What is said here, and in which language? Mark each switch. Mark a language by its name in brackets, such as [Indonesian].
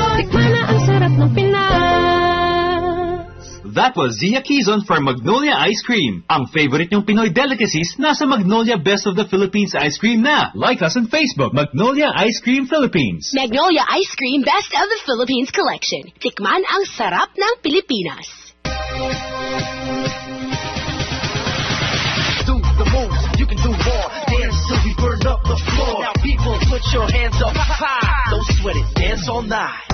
[Filipino] Tikma na ang sarap ng Pinas. [English] That was Zia Quezon for Magnolia Ice Cream. [Filipino] Ang favorite niyong Pinoy delicacies, nasa Magnolia Best of the Philippines Ice Cream na. [English] Like us on Facebook, Magnolia Ice Cream Philippines. Magnolia Ice Cream Best of the Philippines Collection. [Filipino] Tikman ang sarap ng Pilipinas. [English] Do the moves, you can do more. Dance till we burn up the floor. Now people, put your hands up. Don't sweat it, dance all night.